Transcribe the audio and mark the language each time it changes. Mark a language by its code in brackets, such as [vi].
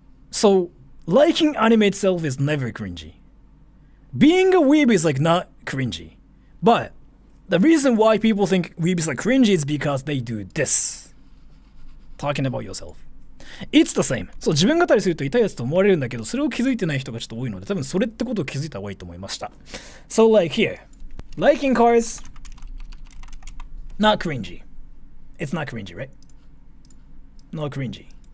[en] So liking anime itself is never cringy. Being a weeb is like not cringy. But the reason why people think weebs are cringy is because they do this. Talking about yourself.It's the same. [ja] そう、自分語りすると痛いやつと思われるんだけど、それを気づいてない人がちょっと多いので、多分それってことを気づいた方がいいと思いました。 [en] So like here, liking cars, not cringy. It's not cringy, right? Not cringy.